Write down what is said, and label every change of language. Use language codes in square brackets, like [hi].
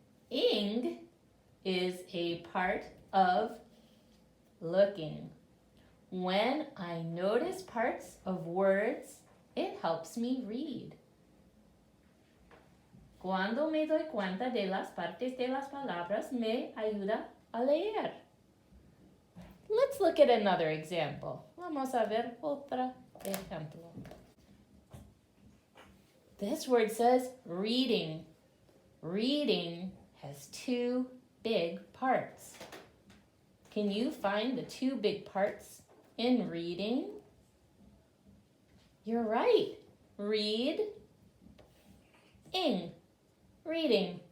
[en] Ing is a part of looking. When I notice parts of words, it helps me read. [es] Cuando me doy cuenta de las partes de las palabras, me ayuda a leer. [en] Let's look at another example. [es] Vamos a ver otro ejemplo. [en] This word says reading. Reading has two big parts. Can you find the two big parts in reading? You're right. Read, ing. Reading.